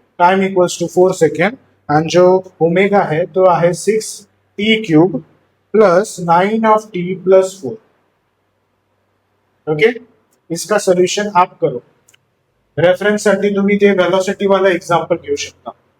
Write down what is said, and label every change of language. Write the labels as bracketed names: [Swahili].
[Marathi] Time equals to 4 second, आणि जो omega है तो आहे 6t³ plus 9 of T plus 4. [Hindi] Okay, इसका सोल्यूशन आप करो. [Marathi] रेफरन्स साठी तुम्ही ते वेलोसिटी वाला एग्जाम्पल घेऊ शकता.